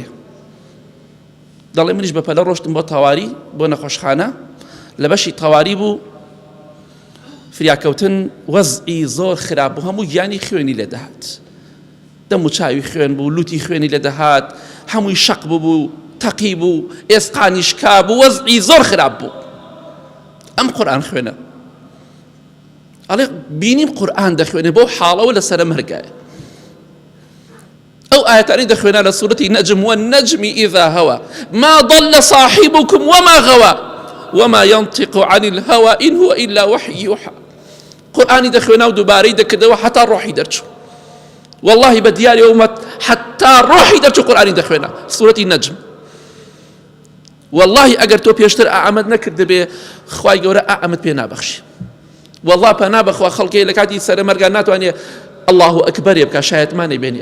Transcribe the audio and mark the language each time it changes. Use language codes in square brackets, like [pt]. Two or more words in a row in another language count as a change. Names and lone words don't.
[ckb] دەڵێ منیش بەپەلە ڕۆشتم بۆ تەواری، بۆ نەخۆشخانە، لە بەشی تەواری بوو، فریاکەوتن وەزئی زۆر خراپ بوو، هەموو گیانی خوێنی لێ دەهات، دەم و چاوی خوێن بوو، لوتی خوێنی لێ دەهات، هەمووی شەق بوو، تەقی بوو، ئێسقانیش کا بوو، وەزئی زۆر خراپ بوو. ئەم قورئان خوێنە، ئەڵێ بینیم قورئان دەخوێنێ بۆ حاڵەوە لەسەرە مەرگایە. ئەو ئاەتانی دەخوێنە لە سوورەتی نەجم [ar] والنەجم إذا هوى ما ضل صاحبكم وما غوى وما ينطق عن الهوى إن هو إلا وحي يوحى. [ckb] قورئانی دەخوێنە و دووبارەی دەکردەوە حتا ڕۆحی دەرچوو، والله بە دیاری ئەومەت حتا ڕۆحی دەرچوو قورئانی دەخوێنە. سوورەتی نەجم، والله ئەگەر تۆ پێشتر ئامەد نەکرد بێ، خوای گەورە ئامەد پێ نابەخشی. والله پەنا بەخوا خەڵکی لە کاتی سەرە مەرگان ناتوانێ [ar] الله ئەکبەرێ [ckb] بکە، شایەتمانێ بێنێ.